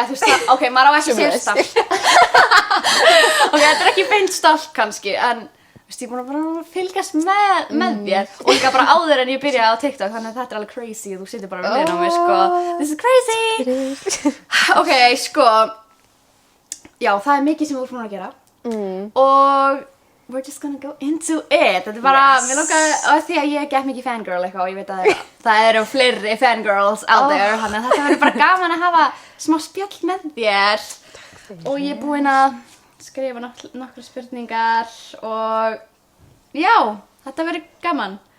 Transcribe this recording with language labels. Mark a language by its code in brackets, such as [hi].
[is] Þú veist, ok, maður á ekki að segja stalk. Ok, þetta er ekki beint stalk kannski, en þú veist, ég er búin að bara fylgjast með þér. Og líka bara áður en ég byrjaði á TikTok, þannig að þetta er alveg crazy. Þú situr bara við á mig, sko. [en] This is crazy! [is] Ok, sko, já, það er mikið sem þú ert búin að gera. [en] Og we're just gonna go into it. [is] Þetta er bara, mér langar að því að ég get mikið fangirl eitthvað og ég veit að það eru fleiri fangirls [en] out there, [is] þannig að þetta verður bara gaman að hafa smá spjall með þér. Og ég er búin að skrifa nokkra spurningar og já, þetta verður gaman.